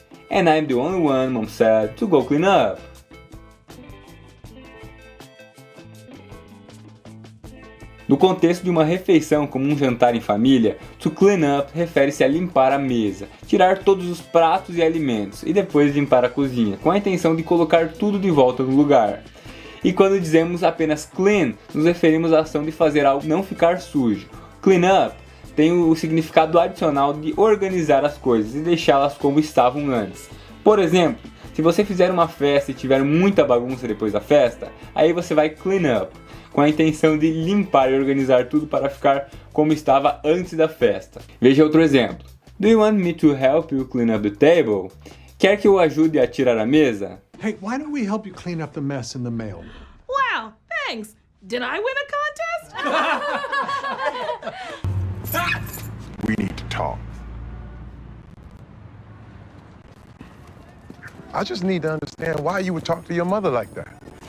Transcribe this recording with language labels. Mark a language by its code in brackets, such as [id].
[en] And I'm the only one, Mom said, to go clean up. [pt] No contexto de uma refeição como um jantar em família, to clean up refere-se a limpar a mesa, tirar todos os pratos e alimentos e depois limpar a cozinha, com a intenção de colocar tudo de volta no lugar. E quando dizemos apenas clean, nos referimos à ação de fazer algo não ficar sujo. Clean up tem o significado adicional de organizar as coisas e deixá-las como estavam antes. Por exemplo, se você fizer uma festa e tiver muita bagunça depois da festa, aí você vai clean up, com a intenção de limpar e organizar tudo para ficar como estava antes da festa. Veja outro exemplo. [en] Do you want me to help you clean up the table? [pt] Quer que eu ajude a tirar a mesa? [en] Hey, why don't we help you clean up the mess in the mail? Wow, thanks. Did I win a contest? We need to talk. I just need to understand why you would talk to your mother like that.